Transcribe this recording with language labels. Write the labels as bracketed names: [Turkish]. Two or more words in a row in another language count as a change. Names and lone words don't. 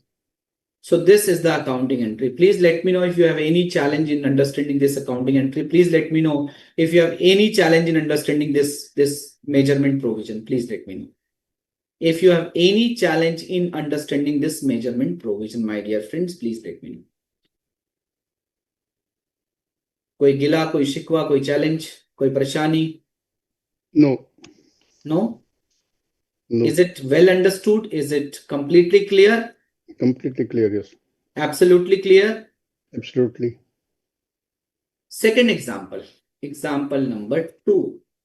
[English] So this is the accounting entry. Please let me know if you have any challenge in understanding this accounting entry. Please let me know if you have any challenge in understanding this measurement provision. Please let me know. If you have any challenge in understanding this measurement provision, my dear friends, please let me know. [Hindi] कोई गिला, कोई शिकवा, कोई challenge, कोई परेशानी? [English] No. No? No. Is it well understood? Is it completely clear? Completely clear, yes. Absolutely clear? Absolutely. Second example. Example number 2.